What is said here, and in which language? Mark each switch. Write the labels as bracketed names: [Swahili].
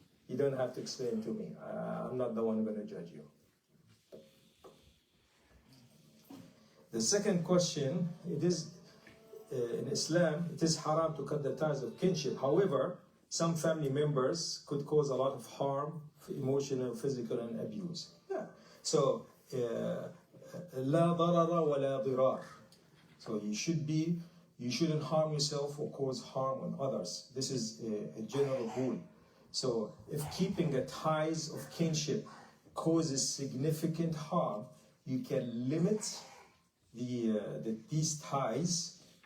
[English] You don't have to explain it to me. I'm not the one going to judge you. The second question, it is in Islam, it is haram to cut the ties of kinship. However, some family members could cause a lot of harm, emotional, physical, and abuse. Yeah. So, [Arabic] لا ضرر ولا ضرار. [English] So you shouldn't harm yourself or cause harm on others. This is a general rule. So if keeping the ties of kinship causes significant harm, you can limit these ties.